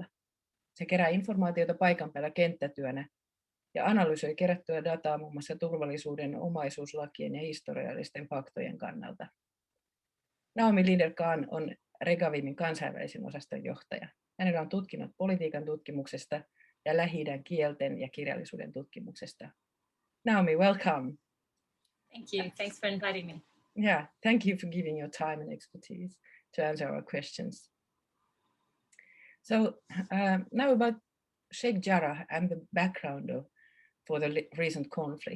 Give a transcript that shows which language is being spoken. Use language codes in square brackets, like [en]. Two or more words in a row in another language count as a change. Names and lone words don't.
[fi] Se kerää informaatiota paikan päällä kenttätyönä ja analysoi kerättyä dataa muun muassa turvallisuuden, omaisuuslakien ja historiallisten faktojen kannalta. Naomi Linder-Khan on Regavimin kansainvälisen osaston johtaja. Hänellä on tutkinnot politiikan tutkimuksesta ja Lähi-idän kielten ja kirjallisuuden tutkimuksesta. [en] Naomi, welcome. Thank you. Thanks for inviting me. Yeah, thank you for giving your time and expertise to answer our questions. So now about Sheikh Jarrah and the background for the recent conflict.